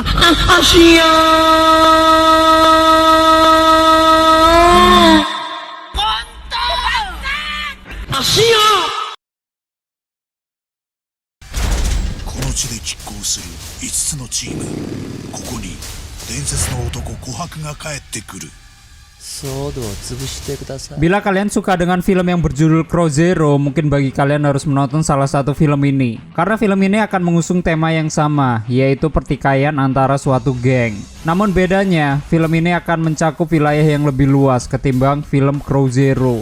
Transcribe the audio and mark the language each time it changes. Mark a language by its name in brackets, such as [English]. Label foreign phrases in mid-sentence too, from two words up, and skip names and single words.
[Japanese] Asia. Asia. この地で拮抗する5つのチーム。ここに伝説の男琥珀が帰ってくる。 [Indonesian] Bila kalian suka dengan film yang berjudul Crow Zero, mungkin bagi kalian harus menonton salah satu film ini. Karena film ini akan mengusung tema yang sama, yaitu pertikaian antara suatu geng. Namun bedanya, film ini akan mencakup wilayah yang lebih luas ketimbang film Crow Zero.